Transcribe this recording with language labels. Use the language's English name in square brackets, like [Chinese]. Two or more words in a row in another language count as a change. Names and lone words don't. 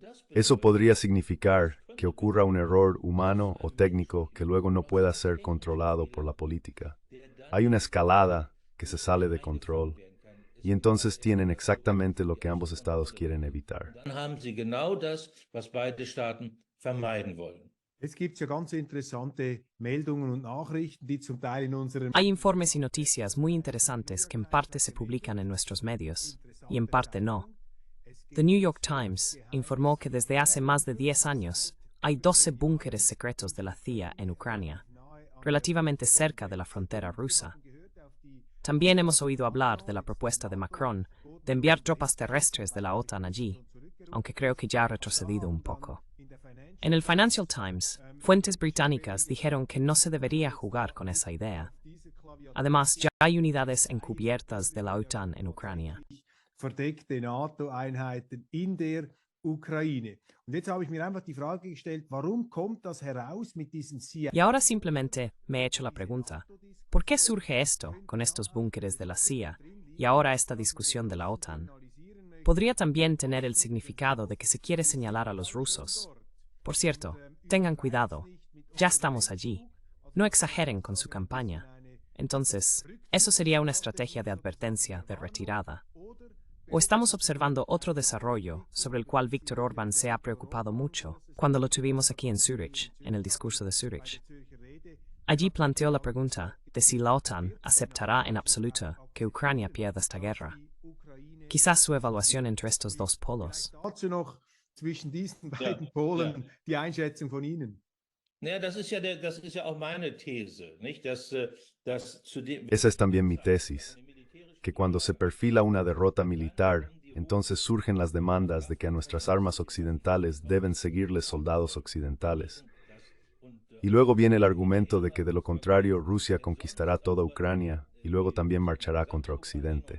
[Spanish] Eso podría significar que ocurra un error humano o técnico que luego no pueda ser controlado por la política. Hay una escalada que se sale de control, y entonces tienen exactamente lo que ambos estados quieren evitar. [German] dann haben sie genau das, was beide Staaten vermeiden wollen. Jetzt gibt es ja ganz interessante Meldungen und Nachrichten, die zum Teil in unseren [Spanish] Hay informes y noticias muy interesantes que en parte se publican en nuestros medios, y en parte no. The New York Times informó que desde hace más de 10 años hay 12 búnkeres secretos de la CIA en Ucrania, relativamente cerca de la frontera rusa. También hemos oído hablar de la propuesta de Macron de enviar tropas terrestres de la OTAN allí, aunque creo que ya ha retrocedido un poco. En el Financial Times, fuentes británicas dijeron que no se debería jugar con esa idea. Además, ya hay unidades encubiertas de la OTAN en Ucrania. [German] verdeckte NATO-Einheiten in der Ukraine. Und jetzt habe ich mir einfach die Frage gestellt, warum kommt das heraus mit diesem CIA? [Spanish] Y ahora simplemente me he hecho la pregunta, ¿por qué surge esto con estos búnkeres de la CIA y ahora esta discusión de la OTAN? Podría también tener el significado de que se quiere señalar a los rusos. Por cierto, tengan cuidado, ya estamos allí. No exageren con su campaña. Entonces, eso sería una estrategia de advertencia de retirada. ¿O estamos observando otro desarrollo sobre el cual Viktor Orbán se ha preocupado mucho cuando lo tuvimos aquí en Zúrich, en el discurso de Zúrich? Allí planteó la pregunta de si la OTAN aceptará en absoluto que Ucrania pierda esta guerra. Quizás su evaluación entre estos dos polos. [German] Dazu noch zwischen diesen beiden Ja, Polen ja. die Einschätzung von Ihnen. Naja, das ist ja auch meine These, nicht? Dass zu dem [Spanish] Esa es también mi tesis, que cuando se perfila una derrota militar, entonces surgen las demandas de que a nuestras armas occidentales deben seguirles soldados occidentales. Y luego viene el argumento de que de lo contrario Rusia conquistará toda Ucrania y luego también marchará contra Occidente.